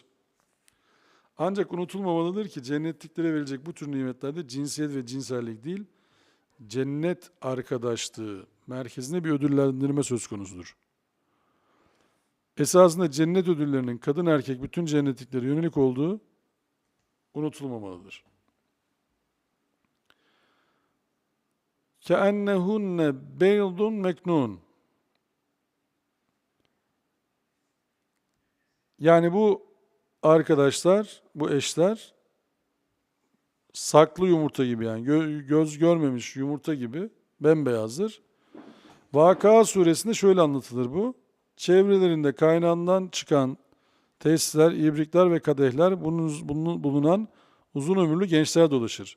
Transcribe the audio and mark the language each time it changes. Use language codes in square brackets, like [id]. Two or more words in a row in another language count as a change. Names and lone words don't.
[tr] Ancak unutulmamalıdır ki cennetliklere verilecek bu tür nimetlerde cinsiyet ve cinsellik değil, cennet arkadaşlığı merkezinde bir ödüllendirme söz konusudur. Esasında cennet ödüllerinin kadın erkek bütün cennetliklere yönelik olduğu unutulmamalıdır. [ar] كَأَنَّهُنَّ بَيْضٌ مَكْنُونَ. [tr] Yani bu arkadaşlar, bu eşler saklı yumurta gibi, yani göz görmemiş yumurta gibi bembeyazdır. Vakıa suresinde şöyle anlatılır bu. Çevrelerinde kaynağından çıkan tesisler, ibrikler ve kadehler bulunan uzun ömürlü gençler dolaşır.